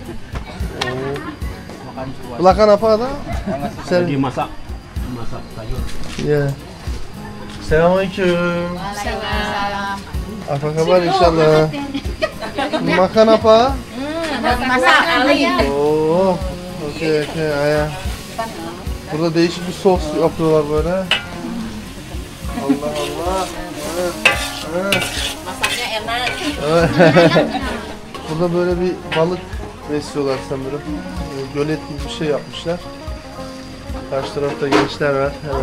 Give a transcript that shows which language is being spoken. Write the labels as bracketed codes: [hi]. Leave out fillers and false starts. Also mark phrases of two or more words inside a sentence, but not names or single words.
[id] Belakang apa ada? Dimasak. Masak sayur. Ya. Selamünaleyküm. Salam. Apa kabar inşallah? Makan apa? Masak Ali. Oo. Okey ayah. [tr] Burada değişik bir sos yapıyorlar böyle. Allah Allah. Evet. Evet. [id] Masaknya enak. [tr] Evet. Burada böyle bir balık besliyorlar sanırım. Gölet gibi bir şey yapmışlar. Karşı tarafta gençler var.